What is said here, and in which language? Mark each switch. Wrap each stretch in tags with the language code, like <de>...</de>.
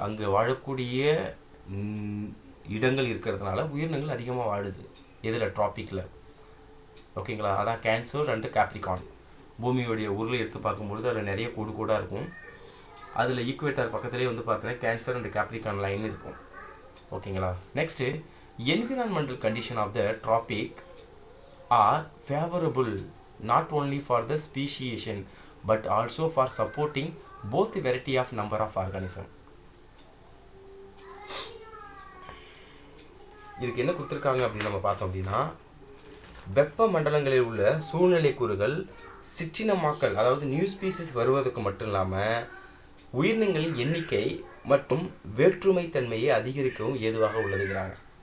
<ta>அங்கே வாழக்கூடிய இடங்கள் இருக்கிறதுனால உயிரினங்கள் அதிகமாக வாழுது. இதில் ட்ராபிக்கில். ஓகேங்களா? அதான் கேன்சர் அண்டு கேப்ரிகான். பூமியோடைய உருளை எடுத்து பார்க்கும்பொழுது அதில் நிறைய கூடாக இருக்கும். அதில் ஈக்குவேட்டர் பக்கத்துலேயே வந்து பார்த்தீங்கன்னா கேன்சர் அண்டு கேப்ரிகான் லைன் இருக்கும். ஓகேங்களா?</ta> <en>Next, environmental condition of the tropic are favorable not only for the speciation but also for supporting both the variety of number of organism.</en> <ta>இதுக்கு என்ன கொடுத்துருக்காங்க அப்படின்னு நம்ம பார்த்தோம் அப்படின்னா, வெப்ப மண்டலங்களில் உள்ள சூழ்நிலை கூறுகள் சிற்றினமாக்கல், அதாவது நியூ ஸ்பீசிஸ் வருவதற்கு மட்டும் இல்லாமல் உயிரினங்களின் எண்ணிக்கை மற்றும் வேற்றுமை தன்மையை அதிகரிக்கவும் ஏதுவாக உள்ளதுங்கிறாங்க.</ta>